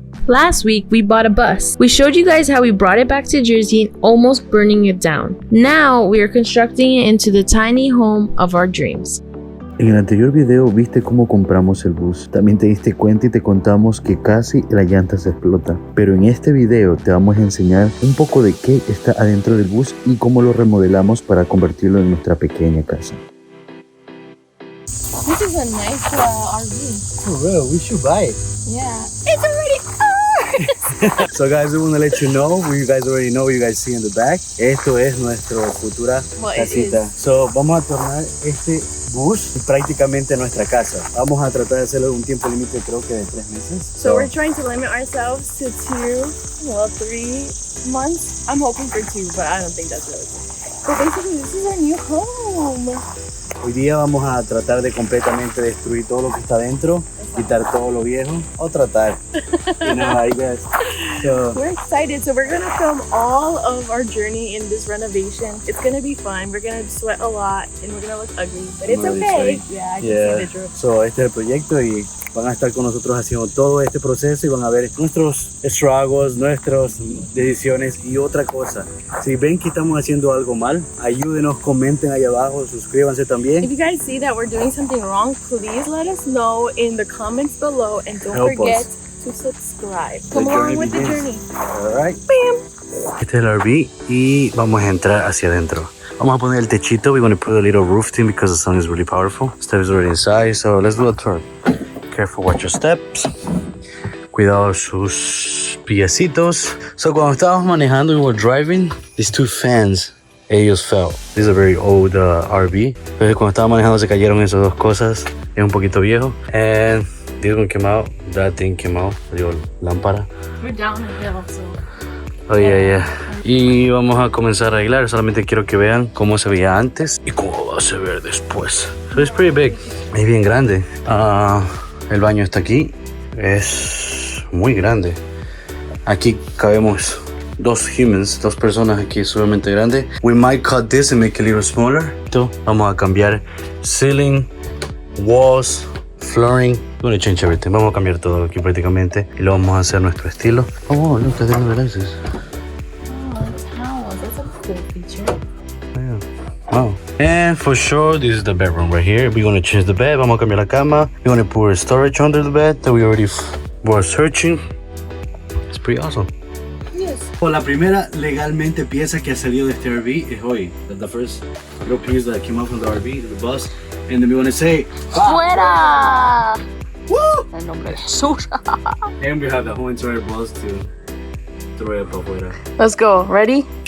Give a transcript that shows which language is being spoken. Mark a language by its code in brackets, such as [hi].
[en] Last week, we bought a bus. We showed you guys how we brought it back to Jersey and almost burning it down. Now, we are constructing it into the tiny home of our dreams. [es] En el anterior video viste cómo compramos el bus. También te diste cuenta y te contamos que casi la llanta se explota. Pero en este video te vamos a enseñar un poco de qué está adentro del bus y cómo lo remodelamos para convertirlo en nuestra pequeña casa. [en] This is a nice RV. For real, we should buy it. Yeah. It's already ours! So guys, we want to let you know, you guys already know what you guys see in the back. [es] Esto es nuestra futura casita. So vamos a tornar este bus prácticamente nuestra casa. Vamos a tratar de hacerlo en un tiempo límite, creo que de 3 meses. [en] So we're trying to limit ourselves to 3 months. I'm hoping for 2, but I don't think that's realistic. But basically, this is our new home. [es] Hoy día vamos a tratar de completamente destruir todo lo que está dentro, quitar todo lo viejo, o tratar, [en] you know, I guess. [es] So, [en] we're excited. So we're going to film all of our journey in this renovation. It's going to be fun. We're going to sweat a lot and we're going to look ugly, but it's okay. Yeah, I can see the drip. [es] So este es el proyecto y van a estar con nosotros haciendo todo este proceso y van a ver nuestros struggles, nuestras decisiones y otra cosa. Si ven que estamos haciendo algo mal, ayúdenos, comenten ahí abajo, suscríbanse también. [en] If you guys see that we're doing something wrong, please let us know in the comments below and don't forget to subscribe. Come along with the journey. Alright. Bam! [es] Este es el RV y vamos a entrar hacia adentro. Vamos a poner el techito. [en] We're going to put a little roof thing because the sun is really powerful. Steph is already inside, so let's do a tour. Careful, watch your steps. [es] Cuidado sus piecitos. [en] So [es] cuando estábamos manejando, [en] we were driving, these 2 fans, [es] ellos [en] fell. This is a very old RV. [es] Entonces cuando estaba manejando se cayeron esas 2 cosas. Es un poquito viejo. [en] And this one came out, that thing came out. [es] Digo, lámpara. [en] We're down the hill, so... Oh yeah. [es] Y vamos a comenzar a arreglar. Solamente quiero que vean cómo se veía antes y cómo va a se ver después. [en] So it's pretty big. [es] Es bien grande. El baño está aquí. Es muy grande. Aquí cabemos 2 humans, 2 personas aquí, es sumamente grande. [en] We might cut this and make it a little smaller. [es] Vamos a cambiar [en] ceiling, walls, flooring. We're gonna change everything. [es] Vamos a cambiar todo aquí prácticamente y lo vamos a hacer a nuestro estilo. [en] Oh, look, I didn't realize this. That's a cool feature. Yeah. Wow. And for sure, this is the bedroom right here. We're gonna change the bed. [es] Vamos a cambiar la cama. [en] We're gonna put storage under the bed that we already were searching. It's pretty awesome. Yes. [es] La primera legalmente pieza que ha salido de este RV es hoy. [en] The first little piece that came out from the RV, the bus. And then we want to say, [es] ¡Fuera! Woo! El nombre es suya. [en] And we have the whole entire bus to throw it up afuera. Let's go. Ready?